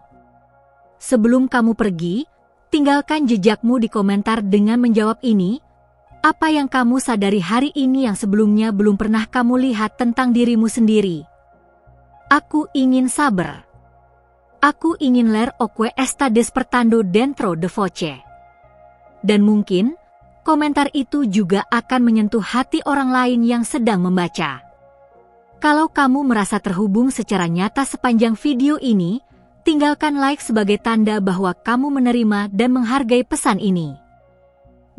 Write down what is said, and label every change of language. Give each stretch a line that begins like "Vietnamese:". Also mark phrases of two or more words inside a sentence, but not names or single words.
Indonesian: Sebelum kamu pergi, tinggalkan jejakmu di komentar dengan menjawab ini. Apa yang kamu sadari hari ini yang sebelumnya belum pernah kamu lihat tentang dirimu sendiri? Aku ingin sabar. Aku ingin
Portuguese: ler o que está despertando dentro de voce.
Indonesian: Dan mungkin, komentar itu juga akan menyentuh hati orang lain yang sedang membaca. Kalau kamu merasa terhubung secara nyata sepanjang video ini, tinggalkan like sebagai tanda bahwa kamu menerima dan menghargai pesan ini.